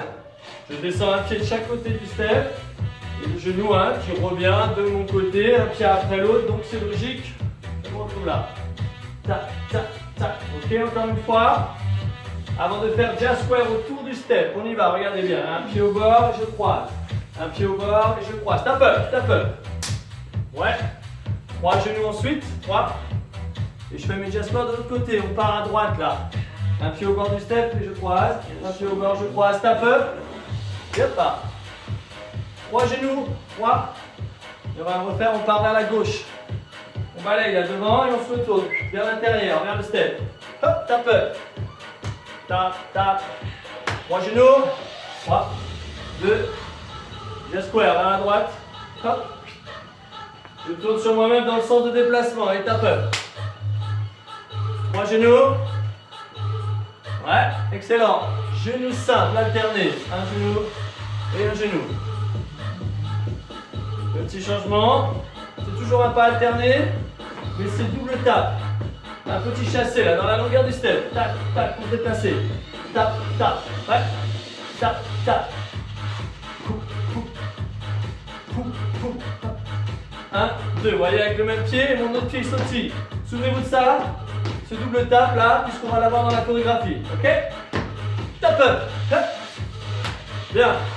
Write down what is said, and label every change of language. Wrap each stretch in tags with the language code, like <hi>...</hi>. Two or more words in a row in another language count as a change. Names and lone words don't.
<fr>Je descends un pied de chaque côté du step. Et le genou hein, qui revient de mon côté, un pied après l'autre. Donc c'est logique. Je me retrouve là. Tac, tac, tac. Ok, encore une fois. Avant de faire</fr> <en>jazz square</en> <fr>autour du step, on y va, regardez bien. Un pied au bord, je croise. Un pied au bord et je croise.</fr> <en>Tap up, tap up.</en> <fr>Ouais. 3 genoux ensuite. 3. Et je fais mes Jasper de l'autre côté. On part à droite là. Un pied au bord du step et je croise. Un pied au bord, je croise.</fr> <en>Tap up.</en> <fr>Et hop là. 3 genoux. 3. Et on va refaire, on part vers la gauche. On balaye là devant et on se retourne vers l'intérieur, vers le step. Hop,</fr> <en>tap up. Tap, tap.</en> <fr>3 genoux. 3, 2. Je square vers la droite. Hop. Je tourne sur moi-même dans le sens de déplacement et</fr> <en>tap up.</en> <fr>3 genoux. Ouais, excellent. Genou simple, alterné. Un genou et un genou. Petit changement. C'est toujours un pas alterné, mais c'est</fr> <en>double tap.</en> <fr>Un petit chassé là, dans la longueur du step. Tac, tac, pour se déplacer.</fr> <en>Tap, tap. Ouais. Tap, tap.</en> <fr>Coupe, coupe. Coupe, coupe. 1, 2. Vous voyez avec le même pied et mon autre pied sautille. Souvenez-vous de ça. Ce</fr> <en>double tap</en> <fr>là, puisqu'on va l'avoir dans la chorégraphie. Ok?</fr> <en>Tap up.</en> <fr>Hop. Bien.</fr>